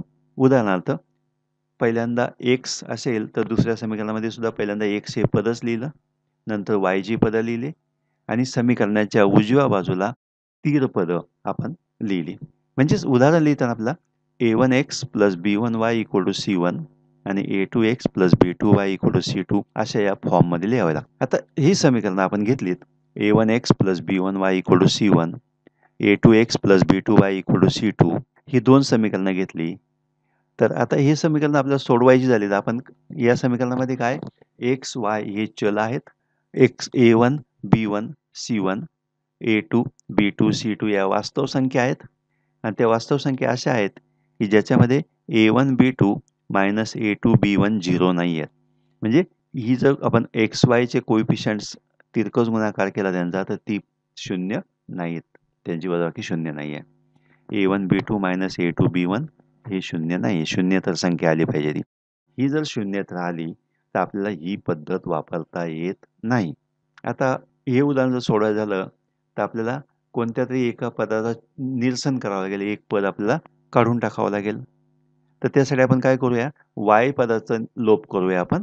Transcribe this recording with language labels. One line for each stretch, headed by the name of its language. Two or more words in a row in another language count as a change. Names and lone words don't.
Marathi: उदाहरणार्थ पहिल्यांदा x असेल तर दुसऱ्या समीकरणामध्ये सुद्धा पहिल्यांदा x हे पदच लिहिलं, नंतर y ची पदं लिहिली आणि समीकरणाच्या उजव्या बाजूला स्थिर पदं आपण लिहिली. म्हणजेच उदाहरण लिहिताना आपला a1x + b1y = c1 आणि a2x + b2y = c2 अशा या फॉर्ममध्ये लिहावे लागतात. आता ही समीकरणं आपण घेतलीत. a1x + b1y = c1, a2x + b2y = c2 ही दोन समीकरणं घेतली. तर आता हे समीकरण आपल्याला सोडवायची झाली तर आपण या समीकरणामध्ये काय x, y हे चल आहेत. a1, b1, c1, a2, b2, c2 या वास्तव संख्या आहेत आणि त्या वास्तव संख्या अशा आहेत की ज्याच्यामध्ये a1, b2 - a2, b1 0 नाही आहेत. म्हणजे ही जर आपण x, y चे कोएफिशियंट्स तिरकस गुणाकार केला त्यांचा तर ती 0 नाहीत. त्यांची वजाबाकी 0 नाही आहे. a1, b2 - a2, b1 हे 0 नाही. 0 तर संख्या आली पाहिजे ती. ही जर 0त राहिली तर आपल्याला ही पद्धत वापरता येत नाही. आता हे उदाहरण जर सोडवायचं झालं तर आपल्याला कोणत्यातरी एका पदाचं निरसन करावं लागेल. एक पद आपल्याला काढून टाकावं लागेल. तर त्यासाठी आपण काय करूया, y पदाचा लोप करूया आपण.